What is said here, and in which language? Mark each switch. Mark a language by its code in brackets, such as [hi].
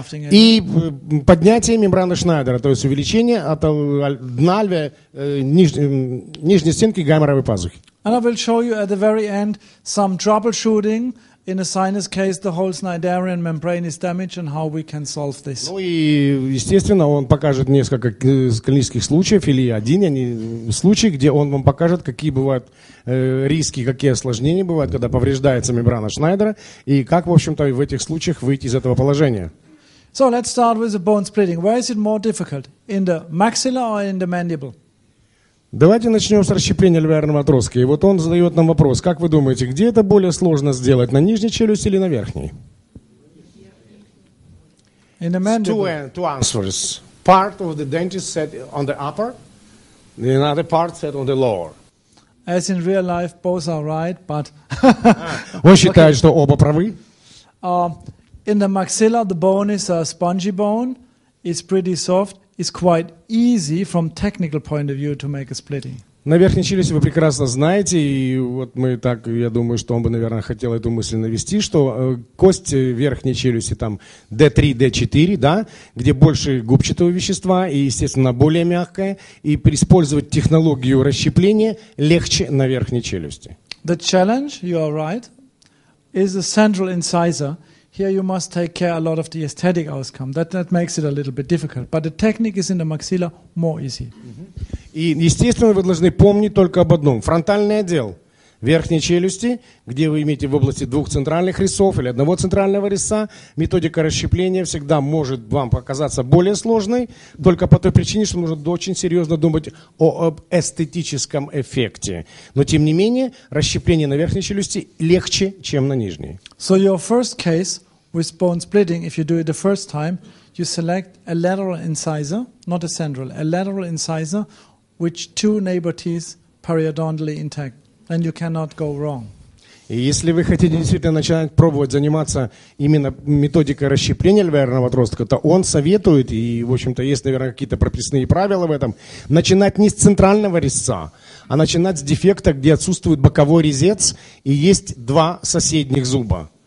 [ru] и поднятие мембраны Шнайдера, то есть увеличение от дна нижней стенки гайморовой пазухи. [en] And I will show you at the very end some troubleshooting. In a sinus case, the whole Schneiderian membrane is damaged, and how we can solve this. [ru] Ну и, естественно, он покажет несколько клинических случаев, или один случай, где он вам покажет, какие бывают риски, какие осложнения бывают, когда повреждается мембрана Шнайдера, и как, в общем-то, в этих случаях выйти из этого положения. [en] So let's start with the bone splitting. Where is it more difficult? In the maxilla or in the mandible? [ru] Давайте начнем с расщепления альвеолярного отростка. И вот он задает нам вопрос, как вы думаете, где это более сложно сделать, на нижней челюсти или на верхней? [en] In the mandible. Two answers. Part of the dentist said on the upper, the another part said on the lower. As in real life, both are right, but... [ru] Он считает, что оба правы. [en] In the maxilla, the bone is a spongy bone. It's pretty soft. It's quite easy from technical point of view to make a splitting. [ru] На верхней челюсти вы прекрасно знаете, и вот мы так, я думаю, что он бы, наверное, хотел эту мысль навести, что кость верхней челюсти там D3, D4, да, где больше губчатого вещества и, естественно, более мягкое, и использовать технологию расщепления легче на верхней челюсти. [en] The challenge, you are right, is the central incisor. Here you must take care a lot of the aesthetic outcome. That makes it a little bit difficult. But the technique is in the maxilla more easy. [ru] И, естественно, вы должны помнить только об одном. Фронтальный отдел верхней челюсти, где вы имеете в области двух центральных резцов или одного центрального резца, методика расщепления всегда может вам показаться более сложной, только по той причине, что нужно очень серьезно думать об эстетическом эффекте. Но, тем не менее, расщепление на верхней челюсти легче, чем на нижней. [en] So your first case with bone splitting, if you do it the first time, you select a lateral incisor, not a central, a lateral incisor with two neighbor teeth periodontally intact. And you cannot go wrong. [ru] И если вы хотите действительно начать пробовать заниматься именно методикой расщепления альвеолярного отростка, то он советует, и, в общем-то, есть, наверное, какие-то прописные правила в этом, начинать не с центрального резца, а начинать с дефекта, где отсутствует боковой резец, и есть два соседних зуба.